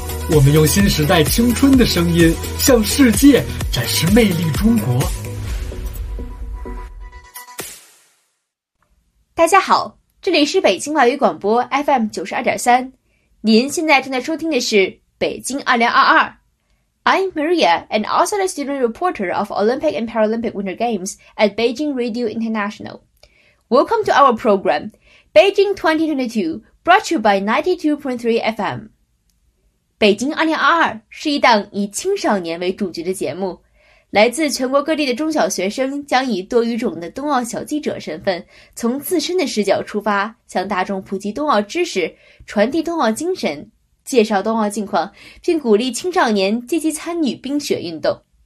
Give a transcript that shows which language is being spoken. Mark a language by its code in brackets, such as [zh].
[zh] 我们用新时代青春的声音向世界展示魅力中国。大家好，这里是北京外语广播 FM92.3，您现在正在收听的是北京2022。 [en] I'm Maria, and also the student reporter of Olympic and Paralympic Winter Games at Beijing Radio International. Welcome to our program, Beijing 2022, brought to you by 92.3 FM. [zh] 北京2022是一档以青少年为主角的节目，来自全国各地的中小学生将以多语种的冬奥小记者身份，从自身的视角出发，向大众普及冬奥知识，传递冬奥精神，介绍冬奥近况，并鼓励青少年积极参与冰雪运动。